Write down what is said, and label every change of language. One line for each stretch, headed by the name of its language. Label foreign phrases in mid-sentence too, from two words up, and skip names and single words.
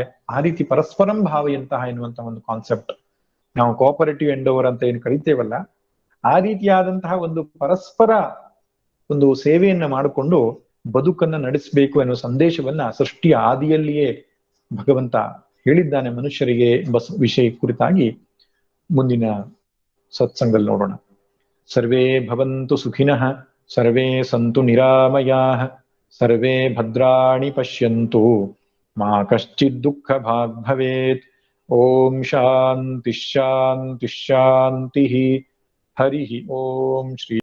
Kannada: ಆ ರೀತಿ ಪರಸ್ಪರಂ ಭಾವೆಯಂತಹ ಎನ್ನುವಂತಹ ಒಂದು ಕಾನ್ಸೆಪ್ಟ್, ನಾವು
English: cooperative endeavour
Kannada: ಅಂತ ಏನು ಕರಿತೇವಲ್ಲ, ಆ ರೀತಿಯಾದಂತಹ ಒಂದು ಪರಸ್ಪರ ಒಂದು ಸೇವೆಯನ್ನ ಮಾಡಿಕೊಂಡು ಬದುಕನ್ನ ನಡೆಸಬೇಕು ಎನ್ನುವ ಸಂದೇಶವನ್ನ ಸೃಷ್ಟಿಯ ಆದಿಯಲ್ಲಿಯೇ ಭಗವಂತ ಹೇಳಿದ್ದಾನೆ ಮನುಷ್ಯರಿಗೆ ಎಂಬ ವಿಷಯ ಕುರಿತಾಗಿ ಮುಂದಿನ ಸತ್ಸಂಗದಲ್ಲಿ ನೋಡೋಣ.
Sanskrit: ಸರ್ವೇ ಭವಂತು ಸುಖಿನಃ, ಸರ್ವೇ ಸಂತು ನಿರಾಮಯಾಃ, ಸರ್ವೇ ಭದ್ರಾಣಿ ಪಶ್ಯಂತು, ಮಾ ಕಶ್ಚಿತ್ ದುಃಖ ಭಾಗ್ ಭವೇತ್. ಓಂ ಶಾಂತಿ ಶಾಂತಿ ಶಾಂತಿ. ಹರಿ ಓಂ ಶ್ರೀ